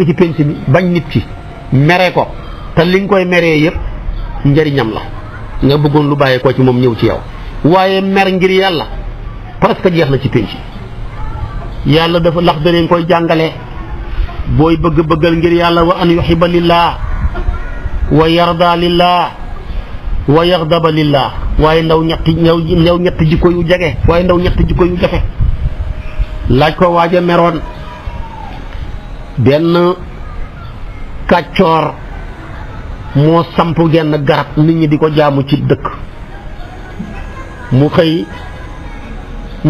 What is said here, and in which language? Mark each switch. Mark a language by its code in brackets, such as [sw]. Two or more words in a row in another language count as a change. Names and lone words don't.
[wo] ci penc mi bañ nit ki mere ko te li nga koy meree yëpp njëriñam la nga bëggoon lu bàyyee ko ci moom ñëw ci yow waaye mer ngir yàlla presque jeex na ci penc yàlla dafa lax da leen koy jàngalee booy bëggal ngir yàlla [ar] وأن يحب لله ويرضى لله ويغضب لله [wo] waaye ndaw ñetti jikko yu jege waaye ndaw ñetti jikko yu jafe laaj ko waaja meroon benn kàccoor moo samp genn garab nit ñi di ko jaamu ci dëkk mu xëy ne